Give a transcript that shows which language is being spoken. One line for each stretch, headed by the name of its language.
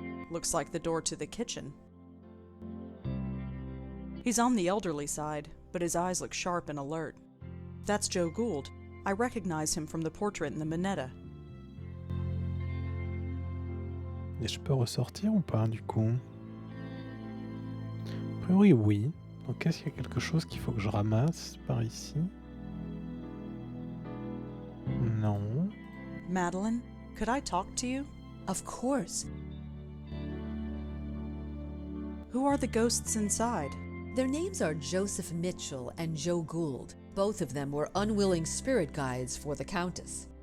English: Looks like the door to the kitchen. He's on the elderly side, but his eyes look sharp and alert. That's Joe Gould. I recognize him from the portrait in the Minetta.
French: Et je peux ressortir ou pas, du coup? A priori, oui. Donc, est-ce qu'il y a quelque chose qu'il faut que je ramasse par ici? Non.
English: Madeline, could I talk to you? Of course. Who are the ghosts inside? Their names are Joseph Mitchell and Joe Gould. Both of them were unwilling spirit guides for the Countess.